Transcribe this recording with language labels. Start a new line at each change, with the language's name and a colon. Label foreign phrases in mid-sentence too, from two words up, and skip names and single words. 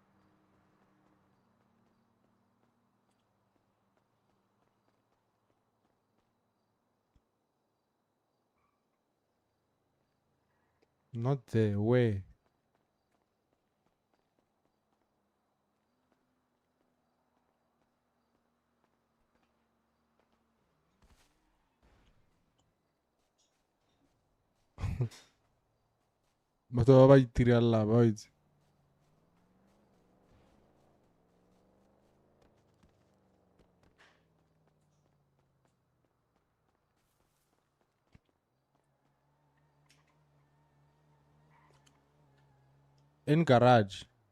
English: Not there. Where?
Tswana: But ba itirela ba itse.
English: In garage.